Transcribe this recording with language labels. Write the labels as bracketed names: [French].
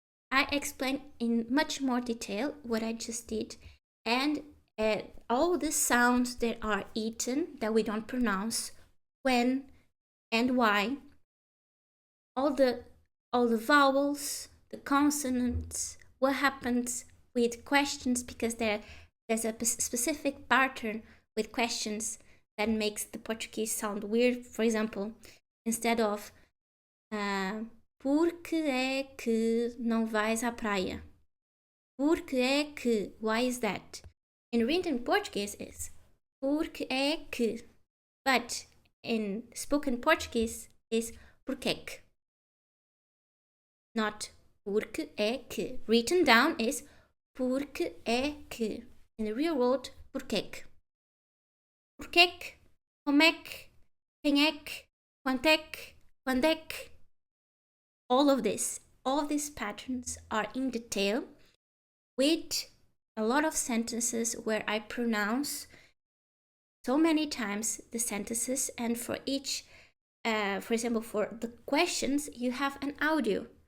[English] I explain in much more detail what I just did, and all the sounds that are eaten that we don't pronounce, when and why, all the vowels, the consonants, what happens with questions, because there's a specific pattern with questions that makes the Portuguese sound weird. For example, instead of [Portuguese] por que é que não vais à praia? Por que é que? [English] Why is that? In written Portuguese is [Portuguese] por que é que. [English] But in spoken Portuguese is [Portuguese] porquê que. Not porque é que. [English] Written down is [Portuguese] porque é que. [English] In the real world, [Portuguese] porquê que. Porquê que, como é que, quem é que, quanto é que, quando é que. [English] All of these patterns are in detail with a lot of sentences where I pronounce so many times the sentences, and for each, for example, for the questions, you have an audio.